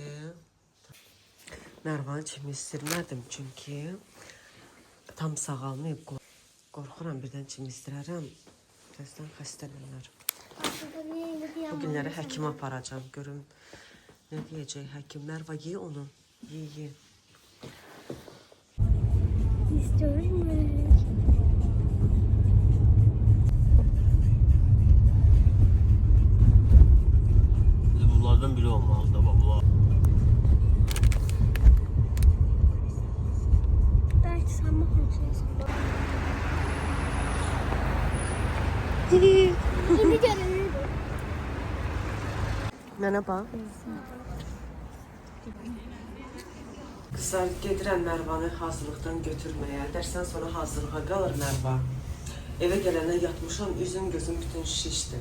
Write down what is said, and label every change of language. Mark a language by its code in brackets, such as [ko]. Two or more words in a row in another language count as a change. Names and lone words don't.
[az] Mervanı kimi istirmədim çünki tam sağalmayıb. Qorxuram birdən kimi istirərəm. Birazdan xəstələnər. Bu günləri həkimə aparacağım. Görüm nə deyəcək həkim. Merva ye onu. Ye. Bunlardan biri olmalı da baba. [tr] Belki sen bakmayacaksın. Şimdi görünür. [az] Mənə bax. Qızlar, gedirəm Mervanı hazırlıqdan götürməyə. Dərsən sonra hazırlığa qalır Merva. Evə gələndə yatmışam, üzüm gözüm bütün şişdi.